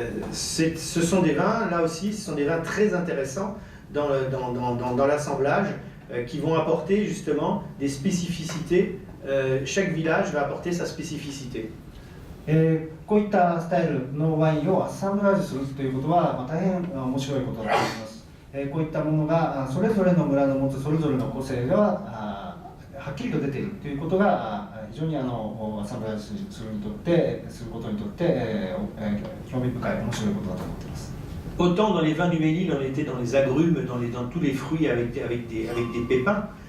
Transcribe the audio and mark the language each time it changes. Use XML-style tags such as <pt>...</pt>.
<fr>Ce sont des vins, là aussi, ce sont des vins très intéressants dans l'assemblage qui vont apporter justement des spécificités. Chaque village va apporter sa spécificité.</fr> <ja>こういったスタイルのワインをアッサンブラージュするということは、大変面白いことだと思います。こういったものがそれぞれの村の持つそれぞれの個性がはっきりと出ているということが非常にアッサンブラージュすることにとって興味深い面白いことだと思っています。</ja> <fr>Autant dans les vins du Ménil, on était dans les agrumes, dans tous les fruits avec des pépins.</fr>